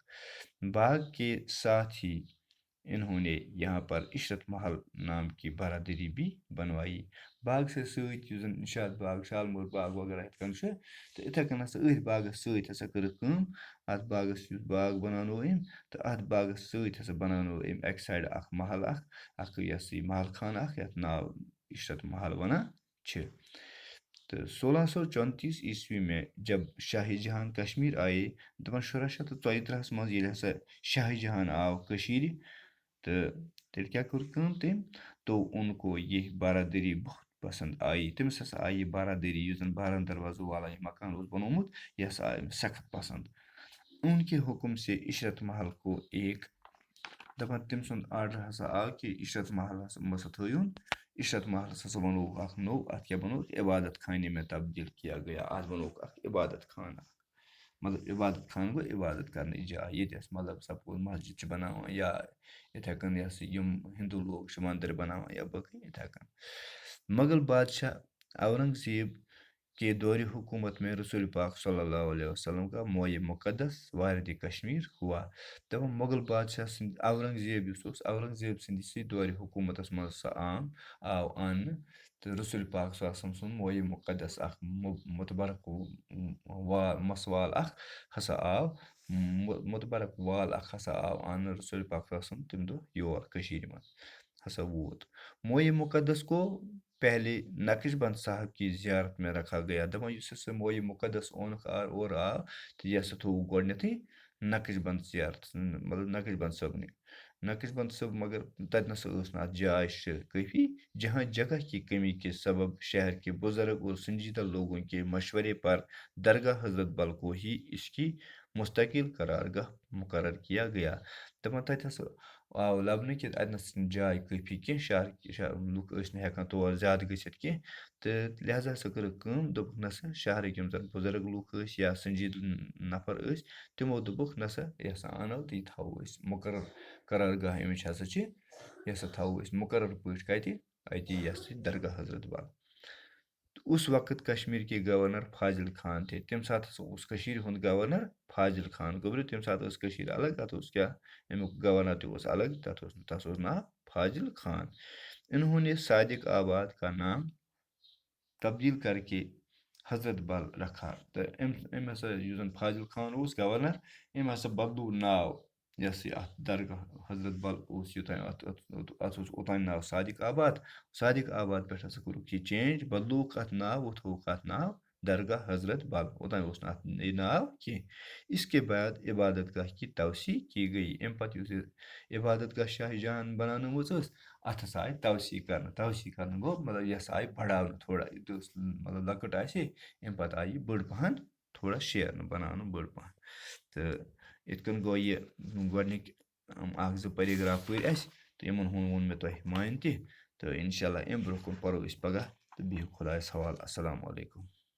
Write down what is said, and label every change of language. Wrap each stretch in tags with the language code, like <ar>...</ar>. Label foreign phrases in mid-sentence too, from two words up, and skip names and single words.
<ur>باغ کے ساتھ ہی انہوں نے یہاں پر عشرت محل نام کی برادری بھی بنوائی.</ur> <ks>باغسٕے سۭتۍ یُس زن نِشاط باغ شالمور باغ وغیرہ یِتھ کٔنۍ چھُ تہٕ یِتھے کٔنۍ ہسا أتھۍ باغس سۭتۍ ہسا کٔرٕکھ کٲم اَتھ باغس یُس باغ بناونو أمۍ تہٕ اَتھ باغس سۭتۍ ہسا بناونو أمۍ اَکہِ سایڈٕ اکھ محل اکھ یہِ ہسا یہِ محل خانہٕ اکھ یَتھ ناو عشرت محل وَنان چھِ. تہٕ</ks> <ur>1634 عیسوی میں جب شاہ جہاں کشمیر آیے</ur> <ks>دَپان 1634 منٛز ییٚلہِ ہسا شاہ جہاں آو کٔشیٖرِ تہٕ تیٚلہِ کیٛاہ کوٚر کٲم تٔمۍ</ks> <ur>تو ان کو یہِ برادری بہت پسنٛد آیی</ur> <ks>تٔمِس ہسا آیہِ یہِ برادری یُس زن 12 دروازو والا یہِ مکان اوس بنومُت یہِ ہسا آیہِ أمِس سخت پسنٛد.</ks> <ur>ان کے حکم سے عشرت محل کو ایک</ur> <ks>دَپان تٔمۍ سُنٛد آرڈر ہسا آو کہِ عشرت محل ہسا تھٲیوُن عشرت محلس ہسا بنووُکھ اکھ نوٚو اَتھ کیٛاہ بنووُکھ</ks> <ur>عبادت خانے میں تبدیٖل کیا گیا</ur> <ks>اَتھ بنووُکھ اکھ عبادت خانہٕ مطلب عبادت خانہٕ گوٚو عبادت کرنٕچ جاے ییٚتہِ اَسہِ مطلب سپوز مسجد چھِ بناوان یا یِتھے کٔنۍ یۄس یِم ہندوٗ لوگ چھِ مندر بناوان یا باقٕے یِتھے کٔنۍ.</ks> <ur>مغل بادشاہ اورنگزیب کے دورِ حکوٗمت میں رسول پاک صلی اللہ علیہ وسلم کا مویہِ مقدس وارد کشمیٖر ہوا.</ur> <ks>دَپان مغل بادشاہ سٕنٛدِ اورنگزیب یُس اوس اورنگزیب سٕنٛدِسٕے دورِ حکوٗمتس منٛز سۄ آو اَننہٕ تہٕ رسول پاک صلی اللہ علیہ وسلم سُنٛد مویہِ مقدس اکھ متبرک مسوال اکھ ہسا آو متبرک وال اکھ ہسا آو اَننہٕ رسول پاک صلی اللہ علیہ وسلم تَمہِ دۄہ یور کٔشیٖرِ منٛز ہسا ووت.</ks> <ur>مویہِ مقدس کو پہلے نقش بند صاحب کی زیارت میں رکھا گیا.</ur> <ks>دَپان یُس ہسا مویہِ مقدس اونُکھ اورٕ آو تہٕ یہِ ہسا تھووُکھ گۄڈنیتھٕے نقش بند زیارت مطلب نقش بند صٲبنہِ نقش بند صٲب مگر تَتہِ نسا ٲس نہٕ اَتھ جاے کٲفی</ks> <ur>جہاں جگہ کی کمی کے سبب شہر کے بزرگ اور سنجیدہ لوگوں کے مشورے پر درگاہ حضرت بل کو ہی اس کی مستقل قرارگاہ مقرر کیا گیا.</ur> <ks>دَپان تَتہِ ہسا آو لَبنہٕ کہِ اَتہِ نسا چھِنہٕ جاے کٲفی کینٛہہ لُکھ ٲسۍ نہٕ ہٮ۪کان تور زیادٕ گٔژھِتھ کینٛہہ تہٕ لہٰذا ہسا کٔرٕکھ کٲم دوٚپُکھ نسا شہرٕکۍ یِم زن بُزرگ لُکھ ٲسۍ یا سنجیٖدٕ نفر ٲسۍ تِمو دوٚپُکھ نسا یہِ ہسا اَنو تہٕ یہِ تھاوو أسۍ مُقرر قرارگاہ اَمِچ ہسا چھِ یہِ ہسا تھاوو أسۍ مُقرر پٲٹھۍ کَتہِ اَتہِ یہِ ہسا درگاہ حضرت بل.</ks> <ur>اس وقت کشمیٖر کے گورنر فاضل خان تھے</ur> <ks>تَمہِ ساتہٕ ہسا اوس کٔشیٖرِ ہُنٛد گورنر فاضل خان گوٚبرِ تَمہِ ساتہٕ ٲس کٔشیٖر الگ تَتھ اوس کیٛاہ اَمیُک گورنر تہِ اوس الگ تَتھ اوس ناو فاضل خان.</ks> <ur>انہوں نے صادق آباد کا نام تبدیٖل کر کے حضرت بل رکھا</ur> <ks>تہٕ أمۍ ہسا یُس زن فاضل خان اوس گورنر أمۍ ہسا بدلو ناو یۄس یہِ اَتھ درگاہ حضرت بل اوس یوٚتام اَتھ اوس اوٚتانۍ ناو صادق آباد صادق آباد پٮ۪ٹھ ہسا کوٚرُکھ یہِ چینٛج بدلووُکھ اَتھ ناو وۄنۍ تھووُکھ اَتھ ناو درگاہ حضرت بل اوٚتانۍ اوس نہٕ اَتھ یہِ ناو کینٛہہ</ks> <ur>اس کے بعد عبادت گاہ کی توسیع کی گٔے</ur> <ks>اَمہِ پَتہٕ یُس یہِ عبادت گاہ شاہ جہان بناونٲومٕژ ٲس اَتھ ہسا آیہِ توسیع کرنہٕ گوٚو مطلب یہِ ہسا آیہِ بڑاونہٕ تھوڑا یہِ ٲس مطلب لۄکٕٹ آسہِ اَمہِ پَتہٕ آیہِ یہِ بٔڑ پَہن تھوڑا شیرنہٕ بناونہٕ بٔڑ پَہن تہٕ یِتھ کٔنۍ گوٚو یہِ گۄڈنِکۍ اَکھ زٕ پیراگراف پٔرۍ اَسہِ تہٕ یِمن ہُنٛد ووٚن مےٚ تۄہہِ معنی تہِ تہٕ</ks> <ar>اِنشاء اللہ</ar> <ks>اَمہِ برونٛہہ کُن پَرو أسۍ پگاہ تہٕ بِہِو خۄدایَس حوالہٕ</ks> <ar>اَسَلامُ علیکُم</ar>